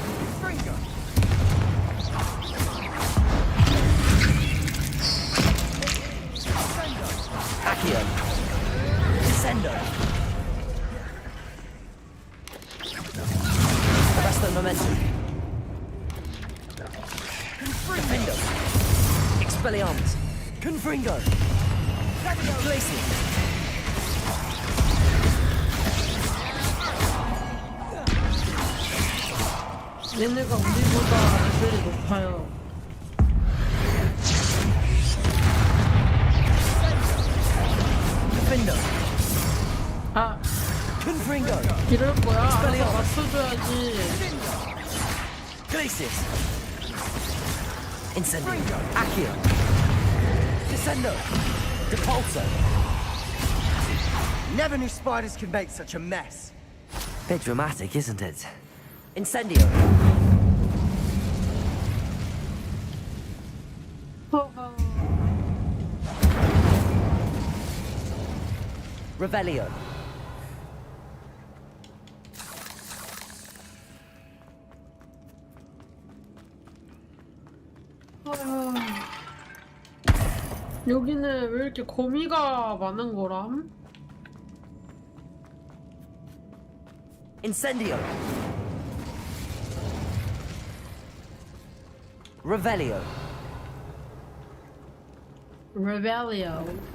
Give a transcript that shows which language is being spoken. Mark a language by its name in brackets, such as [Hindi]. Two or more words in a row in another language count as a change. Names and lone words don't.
[English] Accio. Descendo. Arresto Momentum. Defendo. Expelliarmus. Confringo. Glacier. [Korean] 얘네가 우리보다 레벨이 높아요. [English] Defendo. [Korean] 아, [English] Confringo. [Korean] 이럴 거야. 알아서 맞춰줘야지. [English] Glacier. Incendio. Accio. Descendo. Depulso. Never knew spiders could make such a mess. Bit dramatic, isn't it? Incendio. Revelio. [Korean] 여기는 왜 이렇게 거미가 많은 거람? [English] Incendio. Revelio. Revelio.